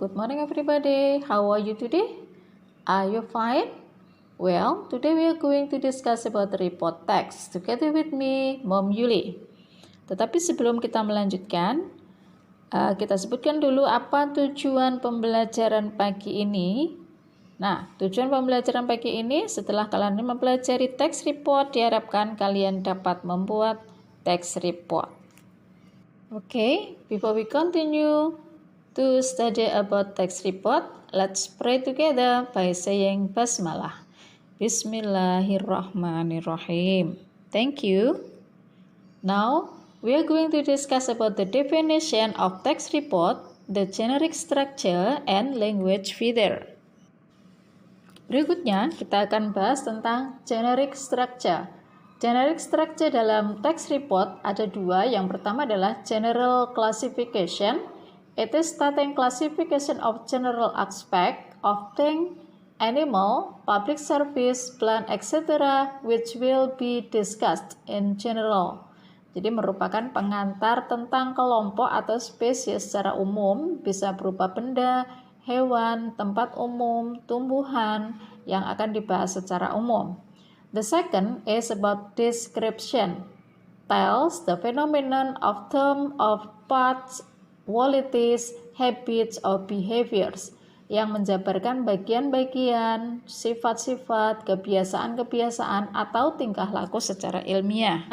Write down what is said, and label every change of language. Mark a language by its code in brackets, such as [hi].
[en] Good morning everybody. How are you today? Are you fine? Well, today we are going to discuss about the report text together with me, Mom Yuli. [id] Tetapi sebelum kita melanjutkan, kita sebutkan dulu apa tujuan pembelajaran pagi ini. Nah, tujuan pembelajaran pagi ini setelah kalian mempelajari text report, diharapkan kalian dapat membuat text report. [en] Okay, before we continue to study about text report, let's pray together by saying Basmalah. [ar] Bismillahirrahmanirrahim. [en] Thank you. Now, we are going to discuss about the definition of text report, the generic structure, and language feeder. [id] Berikutnya, kita akan bahas tentang generic structure. Generic structure dalam text report ada dua. Yang pertama adalah general classification. [en] It is stating classification of general aspect of thing, animal, public service, plant, etc. which will be discussed in general. [id] Jadi merupakan pengantar tentang kelompok atau spesies secara umum, bisa berupa benda, hewan, tempat umum, tumbuhan yang akan dibahas secara umum. [en] The second is about description, tells the phenomenon of term of parts, qualities, habits, or behaviors, [id] yang menjabarkan bagian-bagian, sifat-sifat, kebiasaan-kebiasaan, atau tingkah laku secara ilmiah.